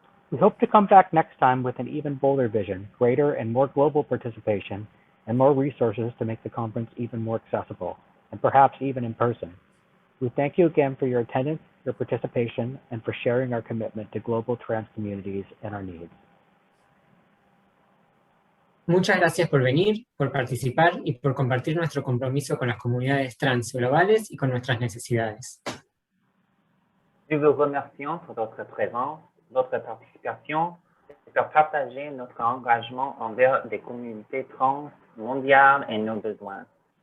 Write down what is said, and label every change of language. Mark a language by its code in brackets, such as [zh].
[en] We hope to come back next time with an even bolder vision, greater and more global participation, and more resources to make the conference even more accessible, and perhaps even in person. We thank you again for your attendance, your participation, and for sharing our commitment to global trans communities and our needs. [es] Muchas gracias por venir, por participar y por compartir nuestro compromiso con las comunidades trans globales y con nuestras necesidades. [fr] Nous vous remercions pour votre présence, votre participation et pour partager notre engagement envers des communautés trans mondiales et nos besoins.